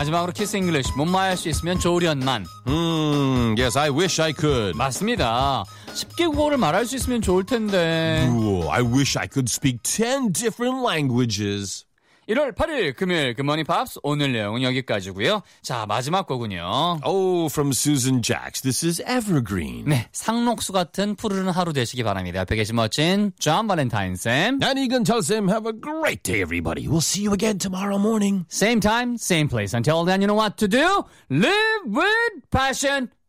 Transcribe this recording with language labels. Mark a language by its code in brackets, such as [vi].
[ko] 마지막으로 키스 잉글리쉬 못마야할 수 있으면 좋으련만. [en] Yes, I wish I could. [ko] 맞습니다. 10개 국어를 말할 수 있으면 좋을 텐데. [en] Ooh, I wish I could speak 10 different languages. [ko] 1월 8일 금요일 굿모닝 팝스 오늘 내용은 여기까지고요. 자, 마지막 곡은요. [en] Oh, from Susan Jacks. This is Evergreen. [ko] 네, 상록수 같은 푸르른 하루 되시기 바랍니다. 옆에 계신 멋진 존 발렌타인 쌤. [en] 나니 근철 쌤, have a great day, everybody. We'll see you again tomorrow morning. Same time, same place. Until then, you know what to do. Live with passion.